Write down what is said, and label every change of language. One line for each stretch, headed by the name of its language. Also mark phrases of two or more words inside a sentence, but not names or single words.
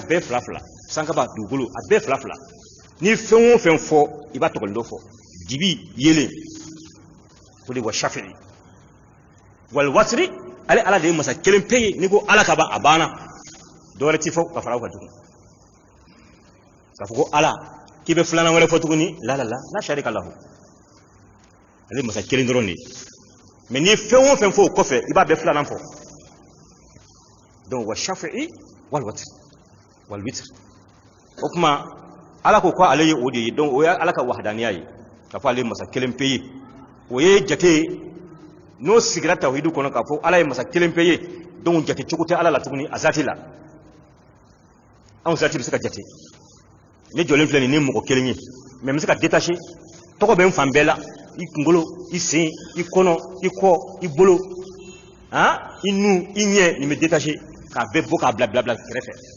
Bambara: bɛɛ 2 sankaba dugukolo a bɛɛ 2 ni fɛn o fɛn fɔ i b'a tɔgɔli dɔ fɔ dibi yelen o de
Arabic: والشفع والوتر
Bambara: ale ala de ye masa kelen pe ye ni ko ala ka ban a banna dɔwɛrɛ ti fɔ ka fara o kan tugun k'a fɔ ko ala k'i bɛ 2nan wɛrɛ fɔ tuguni
Arabic: لا شريك له
Bambara: ale masa kelen dɔrɔn de ye mais ni fɛn o fɛn fɔ o kɔfɛ i b'a bɛɛ 2nan fɔ donc
Arabic: والشفع والوتر والوتر
Bambara: o kuma ala ko ale ye o de ye donc o ye ala ka wahadaniya ye k'a fɔ ale masa kelen pe ye o ye jate n'o sigira tawhidu kɔnɔ k'a fɔ ala ye masa kelen pe ye donc jate cogo tɛ ala la tuguni a zati la anw zati bɛ se ka jate ne jɔlen filɛ nin ni mɔgɔ kelen ye mais n bɛ se ka détacher tɔgɔ bɛ n fan bɛɛ la i kunkolo i sen i kɔnɔ i kɔ i bolo i nu i ɲɛ nin bɛ détacher k'a bɛɛ bɔ k'a bila kɛrɛfɛ